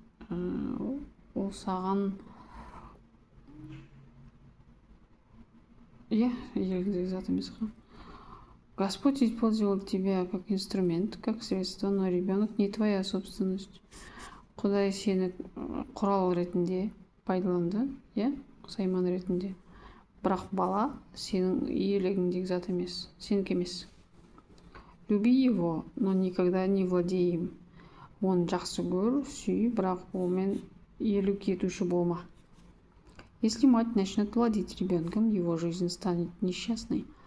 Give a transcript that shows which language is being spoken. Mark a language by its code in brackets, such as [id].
[kk] Ол саған еліңдегі зат емес. [ru] Господь использовал тебя как инструмент, как средство, но ребенок не твоя собственность. [kk] Құдай сені құрал ретінде пайдаланды, сайман ретінде. Бірақ бала сенің иелігіңдегі зат емес, сенікі емес. [ru] Люби его, но никогда не владей им. [kk] Оны жақсы көр, сүй, бірақ онымен иелік етуші болма. [ru] Если мать начнет владеть ребенком, его жизнь станет несчастной.